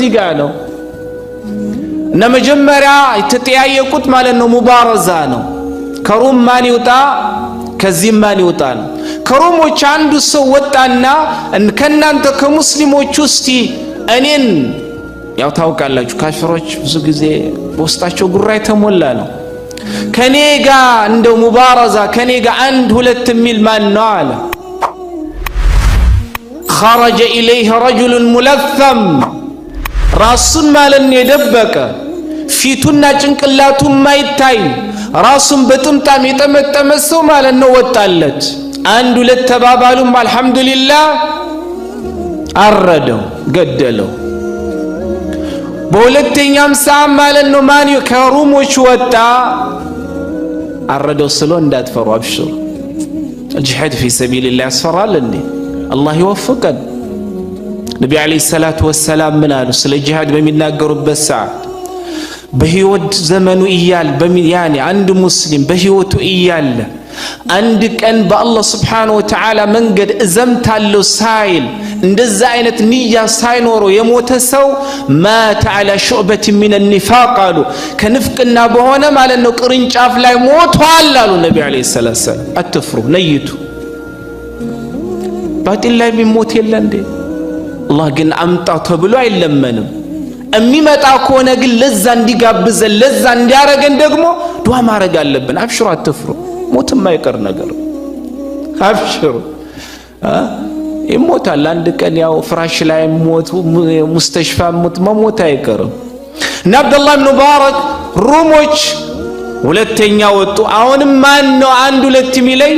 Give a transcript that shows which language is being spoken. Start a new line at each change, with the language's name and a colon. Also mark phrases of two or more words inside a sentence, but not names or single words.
Amharic: ጦር በዚህ ጋር ነው መጀመሪያ የተጠያየቁት ማለት ነው ሙባረዛ ነው። ከሩም ማን ይውጣ ከዚህ ማን ይውጣ ነው። ከሩሞች አንዱ ሰው ወጣና ከናንተ ከሙስሊሞች ውስጥ እኔን ያው ታውቃላችሁ ካፊሮች ብዙ ጊዜ በውስጣቸው ጉራ የተሞላ ነው። ከኔ ጋር እንደው ሙባረዛ ከኔ ጋር አንድ ሁለት ሚል ማን ነው አለ።
Arabic: خرج إليه رجل ملثم
Amharic: ራሱን ማለት ነው የደበቀ ፊቱና ጭንቅላቱ ማይታይ ራሱን በጥምጣም የጠመጠመ ሰው ማለት ነው ወጣለት። አንድ ሁለት ተባባሉም አልহামዱሊላህ አረደው ገደለው። በሁለተኛም ሰዓት ማለት ነው ማን ከሩሞች ወጣ አረደው ስሎ እንዳትፈሩ አብሽሩ።
Arabic: الجهاد في سبيل الله
Amharic: ያስፈራል እንዴ? አላህ ይወፍቀን። ነብዩ
Arabic: عليه الصلاة والسلام
Amharic: ምን አሉ ስለ ጂሃድ በሚናገሩበት ሰዓት በህይወት ዘመኑ እያል ያኒ አንድ ሙስሊም በህይወቱ እያለ አንድ ቀን በአላህ
Arabic: سبحانه وتعالى
Amharic: መንገድ እዘምታለሁ ሳይል እንደዛ አይነት ንያ ሳይኖረው የሞተ ሰው
Arabic: مات على شعبة من النفاق
Amharic: አሉ ከንፍቅና በሆነ ማለት ነው ቅርንጫፍ ላይ ሞቷል አሉ ነብዩ
Arabic: عليه الصلاة والسلام።
Amharic: አትፍሩ ነይቱ ባጢል ላይ ቢሞት የለ እንዴ? አላህ ግን አምጣው ተብሎ አይለመንም። የሚመጣ ከሆነ ግን ለዛ እንዲጋብዘን ለዛ እንዲያረገን ደግሞ ዱዓ ማድረግ አለብን። አብሽሩ አትፍሩ። ሞትም አይቀር ነገር አብሽሩ። ይሞታል አንድ ቀን ያው ፍራሽ ላይ ሞት ሙስተሽፋ ሞት አይቀርም። እና አብዱላህ ኢብኑ ሙባረክ ሩሞች ሁለተኛ ወጡ። አሁንም ማን ነው አንድ ሁለት ሚለይ?